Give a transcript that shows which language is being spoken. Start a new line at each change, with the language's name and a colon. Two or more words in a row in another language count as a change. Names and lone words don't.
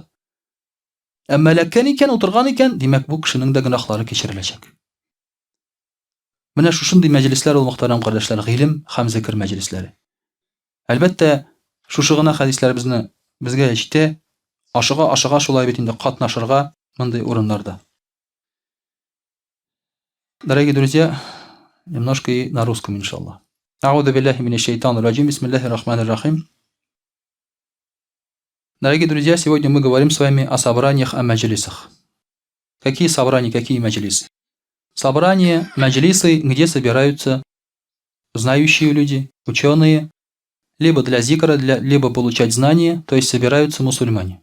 Tatar: Әмма эләккән икән, утырган икән, димәк, бу кешенең дә гөнаһлары кичереләчәк. Менә шушындый мәҗлесләр ул, мөхтәрәм кардәшләр, гыйлем һәм зикр мәҗлесләре. Әлбәттә, шушы гына хәдисләр безгә җитә, ашыга шулай бит инде катнашырга мондый урыннарда.
Russian: Дорогие друзья, немножко и на русском, иншаллах.
Arabic: أعوذ بالله من الشيطان الرجيم بسم الله الرحمن الرحيم.
Russian: Дорогие друзья, сегодня мы говорим с вами о собраниях, о маджлисах. Какие собрания, какие маджлисы? Собрания, маджлисы, где собираются знающие люди, ученые, либо для зикра, либо получать знания, то есть собираются мусульмане.